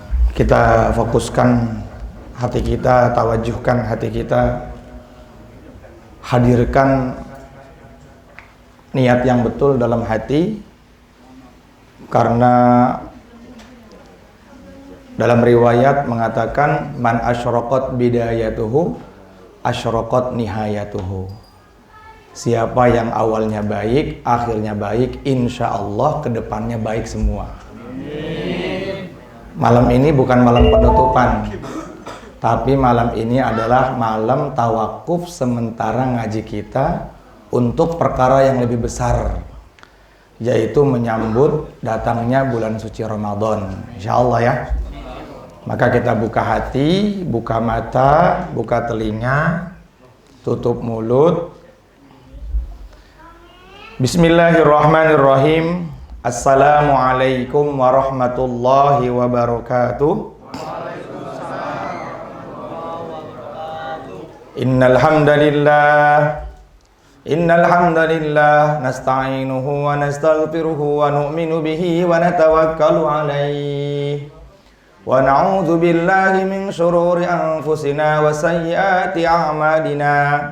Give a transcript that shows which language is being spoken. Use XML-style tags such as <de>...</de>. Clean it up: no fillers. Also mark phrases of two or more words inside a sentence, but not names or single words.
<id>Kita fokuskan hati kita, tawajuhkan hati kita, hadirkan niat yang betul dalam hati, karena dalam riwayat mengatakan</id> <ar>من أشرقت بدايته أشرقت نهايته.</ar> <id>Siapa yang awalnya baik, akhirnya baik,</id> <ar>إن شاء الله</ar> <id>kedepannya baik semua. Malam ini bukan malam penutupan, tapi malam ini adalah malam tawakuf sementara ngaji kita untuk perkara yang lebih besar, yaitu menyambut datangnya bulan suci Ramadan,</id> <ar>إن شاء الله</ar> <id>ya. Maka kita buka hati, buka mata, buka telinga, tutup mulut.</id> <ar>بسم الله الرحمن الرحيم. السلام عليكم ورحمة الله وبركاته. إن الحمد لله نستعينه ونستغفره ونؤمن به ونتوكل عليه ونعوذ بالله من شرور أنفسنا وسيئات أعمالنا.</ar>